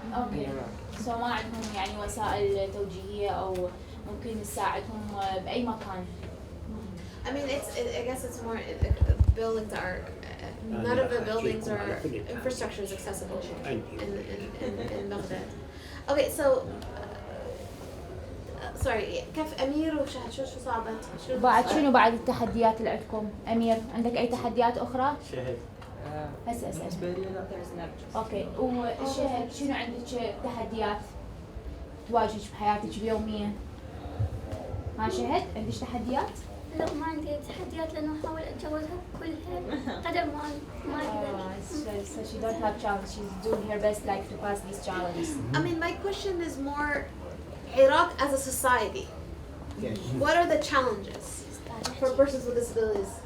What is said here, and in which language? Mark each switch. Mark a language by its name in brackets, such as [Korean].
[Arabic] Okay. So ما عندهم يعني وسائل توجيهية أو ممكن نساعدهم بأي مكان. [English] I mean, I guess it's more buildings are none of the buildings are infrastructure is accessible in Baghdad. Okay, so sorry. [Arabic] كيف أمير وشهد شو صعبت؟ بعد شنو بعد التحديات اللي عندكم؟ أمير عندك أي تحديات أخرى؟ شهد. هسه أسأل. بالنسبة لي لا. أوكي وشهد شنو عندك تحديات تواجهك بحياتك اليومية؟ ها شهد عندك تحديات؟ لا ما عندي تحديات لأنه أحاول أتجاوزها كلها قدر ما أقدر. [English] So she don't have challenges. She's doing her best like to pass these challenges. I mean, my question is more Iraq as a society. Yes. What are the challenges for persons with disabilities?